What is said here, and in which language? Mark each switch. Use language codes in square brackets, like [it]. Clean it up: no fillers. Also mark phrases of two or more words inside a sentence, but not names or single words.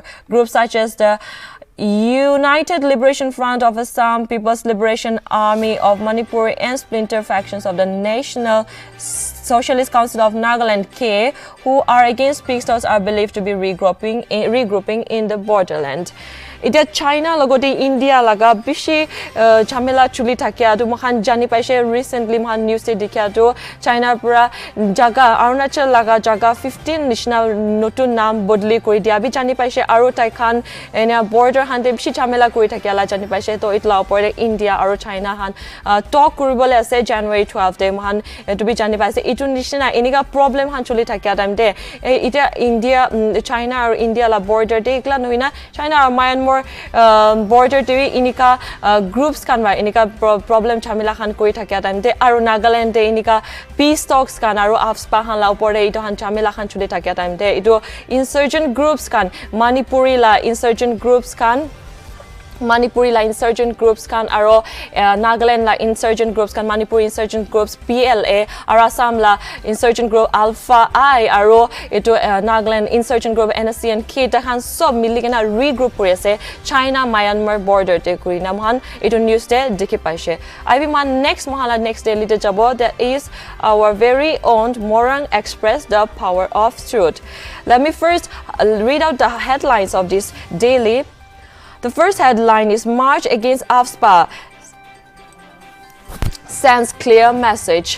[en] Groups such as the United Liberation Front of Assam, People's Liberation Army of Manipur and splinter factions of the National Socialist Council of Nagaland K, who are against peace talks, are believed to be regrouping in the borderland. [nag] Ita China logoti India laga bishi chamela chuli thakia tu mohan jani paise recently mohan news te dikhya tu China pura jaga Arunachal laga jaga 15 nishna notun naam bodli kori dia bi jani paise aru tai khan ena border hante bishi chamela kori thakia la jani paise to itla opore India aru China han talk kuribole ase January 12 te mohan to bi jani paise itu nishna enika problem han chuli thakia time de ita India China aru India la border de ikla noina China aru Myanmar border te inika groups kan ba inika problem chamila khan koi thakya time te aru Nagaland te inika [en] peace talks [nag] kan aru afspa han la upore ito han chamila khan chule thakya time te ito [en] insurgent groups [nag] kan Manipuri la [en] insurgent groups [nag] kan Manipuri la [en] insurgent groups [nag] kan aro Nagaland la [en] insurgent groups [nag] kan Manipuri [en] insurgent groups [nag] PLA Assam la [en] insurgent group [nag] Alpha I aro ito Nagaland [en] insurgent group [nag] NSC and K ta han sob mili kena regroup kori ase China Myanmar border te kuri na mohan ito news te dikhi paise. [en] I will [nag] man next daily te jabo, [en] that is our very own Morang Express, the power of truth. Let me first read out the headlines of this daily. The first headline is March Against AFSPA sends clear message.